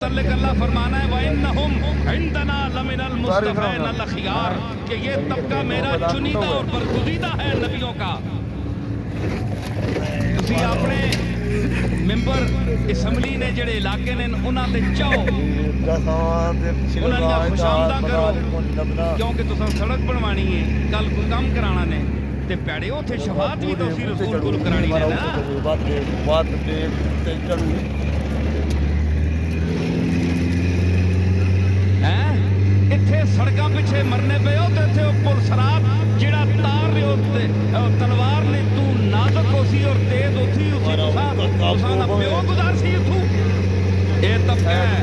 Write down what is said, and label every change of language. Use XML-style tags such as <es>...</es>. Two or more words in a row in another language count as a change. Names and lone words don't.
<ur>اللہ فرمانا ہے</ur> <ar>وَإِنَّهُمْ عِنْدَنَا لَمِنَ الْمُصْطَفَيْنَ الْأَخْيَارِ</ar> <ur>کہ یہ طبقہ میرا چنیدہ اور برگزیدہ ہے نبیوں کا.</ur> <pa>تسی اپنے ممبر اسمبلی نے جڑے علاقے نے انہاں تے چاہو انہاں دا خوش آمدہ کرو کیونکہ تساں سڑک بنوانی ہے کل کوئی کام کرانا نے تے پیڑے اوتھے شفاعت بھی تو اسی رسول کو کرانی ہے نا. اتھے سڑکاں پیچھے مرنے پہ ہو تے اتھے پل سراب جڑا تار رہے ہو تلوار نے تو نازک ہو سی اور تیز ہو سی اسی تساں دا پیو گزار سی اتھو اے طبقہ ہے.</pa>